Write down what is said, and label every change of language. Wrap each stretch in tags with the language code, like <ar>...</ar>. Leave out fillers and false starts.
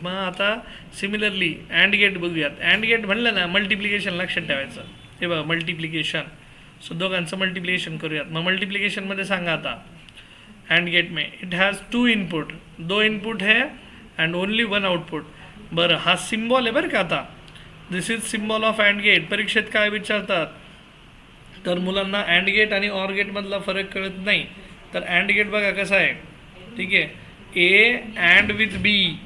<mr>मग आता similarly and gate बघूयात. अँड गेट म्हणलं ना मल्टिप्लिकेशन लक्षात ठेवायचं. हे बघा मल्टिप्लिकेशन. सो दोघांचं मल्टिप्लिकेशन करूयात. मग मल्टिप्लिकेशनमध्ये सांगा आता</mr> <en>And gate में it has 2 input, 2 input है and only 1 output.</en> <mr>बरं हा सिम्बॉल आहे बरं का. आता</mr> <en>This is symbol of and gate.</en> <mr>परीक्षेत काय विचारतात तर मुलांना अँड गेट आणि ऑर गेटमधला फरक कळत नाही. तर अँड गेट बघा कसा आहे. ठीक आहे, ए अँड विथ बी.</mr>